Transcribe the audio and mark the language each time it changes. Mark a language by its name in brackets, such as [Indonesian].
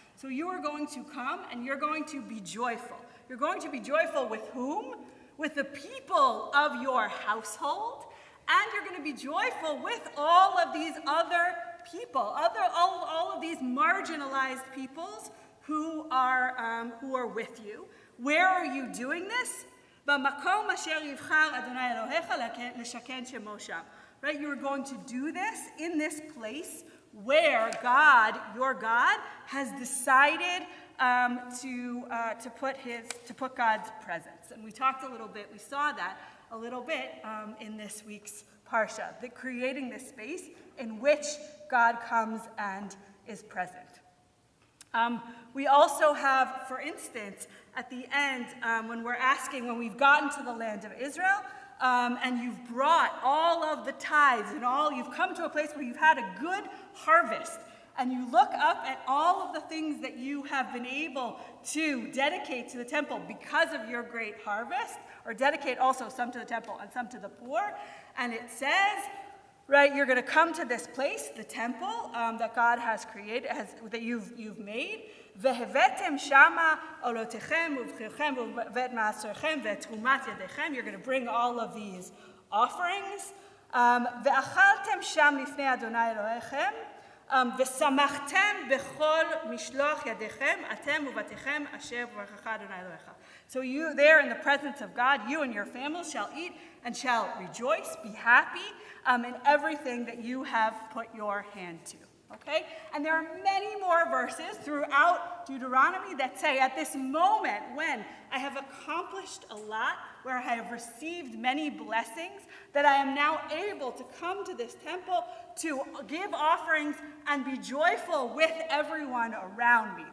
[English] So you are going to come and you're going to be joyful. You're going to be joyful with whom? With the people of your household, and you're going to be joyful with all of these other people, all of these marginalized peoples who are with you. Where are you doing this? [Hebrew] במקום אשר יבחר אדוני אלוהיך לשכן שמו שם. [English] Right, you are going to do this in this place where God, your God, has decided to put God's presence. And we talked a little bit, we saw that a little bit in this week's Parsha, that creating this space in which God comes and is present. We also have, for instance, at the end, when we've gotten to the land of Israel, and you've brought all of the tithes and you've come to a place where you've had a good harvest, and you look up at all of the things that you have been able to dedicate to the temple because of your great harvest, or dedicate also some to the temple and some to the poor, and it says, right, you're going to come to this place, the temple that God has created, that you've made. [Hebrew] והבאתם שמה עולותיכם ובכירכם ואת מעשרכם ואת תרומת ידיכם. [English] You're going to bring all of these offerings. [Hebrew] ואכלתם שם לפני אדוני אלוהיכם, ושמחתם בכל משלוח ידיכם, אתם ובתיכם אשר ברכך אדוני אלוהיך. [English] So you there in the presence of God, you and your family shall eat and shall rejoice, be happy in everything that you have put your hand to. Okay? And there are many more verses throughout Deuteronomy that say, at this moment when I have accomplished a lot, where I have received many blessings, that I am now able to come to this temple to give offerings and be joyful with everyone around me.